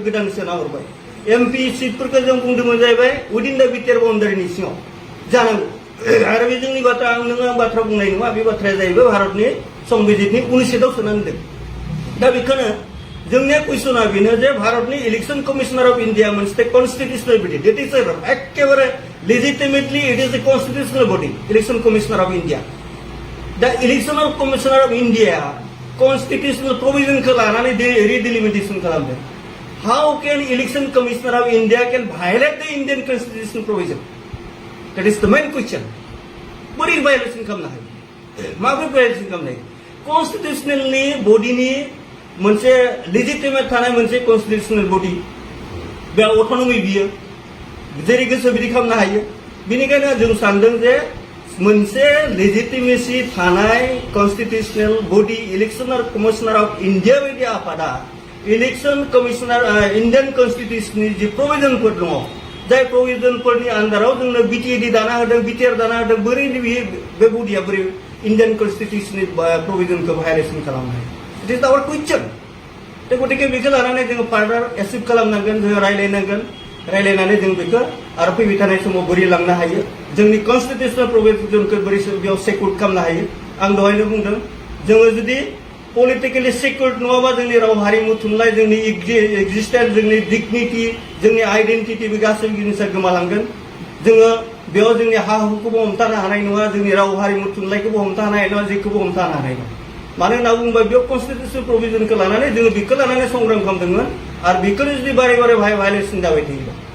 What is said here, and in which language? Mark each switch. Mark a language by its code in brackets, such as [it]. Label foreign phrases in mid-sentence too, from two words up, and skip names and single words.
[brx] गोदान सोना हरबाय एमपि सिटफोरखौ जों बुंदोंमोन जाहैबाय उइदिन दा बिटिआर बाउन्डारिनि सिङाव जानांगौ आरो बे जोंनि बाथ्रा आं बाथ्रा बुंनाय नङा बे बाथ्राया जाहैबाय भारतनि संबिजितनि 19 सोनानै दोन दा बेखौनो जोंनिया कुइसना बेनो जे भारतनि [en] Election Commissioner of India [brx] मोनसे [en] constitutional body that is [brx] एकेबारे [en] legitimately it is a constitutional body Election Commissioner of India [brx] दा [en] Election Commissioner of India [brx] कन्स्टिट्यूशनल प्रोविजनखौ लानानै रिडेलिमिटेसन खालामदों [en] how can Election Commissioner of India can violate the Indian constitutional provision that is the main question [brx] बोरै वायलेसन खालामनो हायो माबोरै वायलेसन खालामनो हायो कन्स्टिट्यूशनलनि बडीनि मोनसे लेजिटिमेट थानाय मोनसे [en] constitutional body [brx] बे अट'नमी बियो जेरै गोसो बिदि खालामनो हायो बेनिखायनो जों सानदों जे मोनसे लेजिटिमेसि थानाय [en] constitutional body Election Commissioner of India [brx] बायदि आफादा [en] Election Commissioner [brx] इंडियन कन्स्टिट्यूशननि जि प्रोविजनफोर दङ जाय प्रोविजनफोरनि आन्दाराव जोंनो बिटिएडि दाना होदों बिटिआर दाना होदों बोरै बे बडिया बोरै इंडियन कन्स्टिट्यूशननि प्रोविजनखौ भायलेसन खालामनो हायो [en] it is our question [brx] दा गतिके बेखौ लानानै जोङो [en] further achieve [brx] खालामनांगोन जोङो रायलायनानै जों बेखौ आरो फैबाय थानाय समाव बोरै लांनो हायो जोंनि कन्स्टिट्यूशनल प्रोविजनखौ बोरै बेयाव सेक्युर खालामनो हायो आं दहायनो बुंदों जोङो जुदि [en] politically secure [brx] नङाबा जोंनि राव हारिमु थुनलाइ जोंनि एक्जिस्टेन्स जोंनि डिगनिटि जोंनि आइडेन्टिटि बे गासैबो जिनिसा गोमालांगोन जोङो बेयाव जोंनि हा हुखौबो हमथानो हानाय नङा जोंनि राव हारिमु थुनलाइखौबो हमथानो हानाय नङा जेखौबो हमथानो हानाय नङा मानो होनना बुङोबा बेयाव कन्स्टिट्यूशनल प्रोविजनखौ लानानै जोङो बेखौ लानानै संग्राम खालामदोंमोन आरो बेखौनो जुदि बारे बारे भायलेसन जाबाय थायोबा